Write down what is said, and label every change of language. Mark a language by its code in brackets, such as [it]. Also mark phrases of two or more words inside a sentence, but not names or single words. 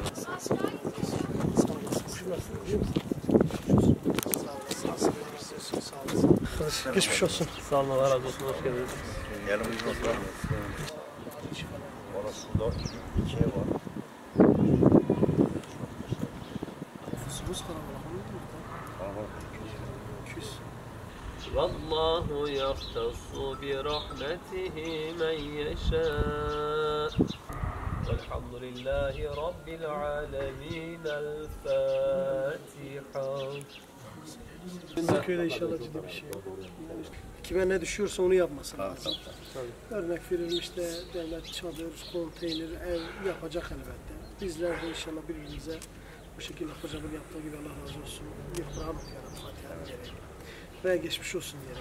[tr] Sağ olasın. Geçmiş olsun. Sağ olun, Allah razı olsun. Hoş geldiniz. Yanımızda durmaz. Orası da 2 var. Nüfus kalabalık olur mu? Küs. [ar] والله يختص برحمته من يشاء والحمد لله رب العالمين الفاتحة. [tr] Bizim köyde inşallah ciddi bir şey yok. Kime ne düşüyorsa onu yapması lazım. Örnek verilmiş işte devlet çadır, konteyner, ev yapacak elbette. Bizler de inşallah birbirimize bu şekilde hocamın yaptığı gibi Allah razı olsun. Bir Kur'an okuyarak Fatiha'nın gereği. Ve geçmiş olsun diyerek.